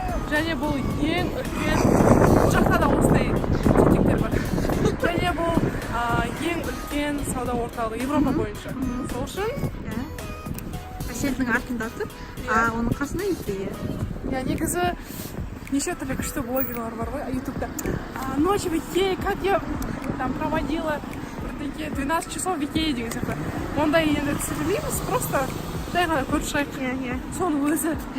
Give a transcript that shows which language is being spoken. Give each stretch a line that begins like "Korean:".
Kazakh: Және бұл ең үлкен, бұл жақта да осындай жетектер бар. Және бұл ең үлкен сауда орталығы Европа бойынша. Сол үшін Әселдің артында тұр, оның қасында Икея. Негізі неше түрлі күшті блогерлар бар ғой ютубта.
Russian: Ночь в Икее, как я там проводила 12 часов в Икее
Kazakh: деген сияқты. Ондай енді түсірмейміз, просто жай ғана көріп шығайық. Соның өзі.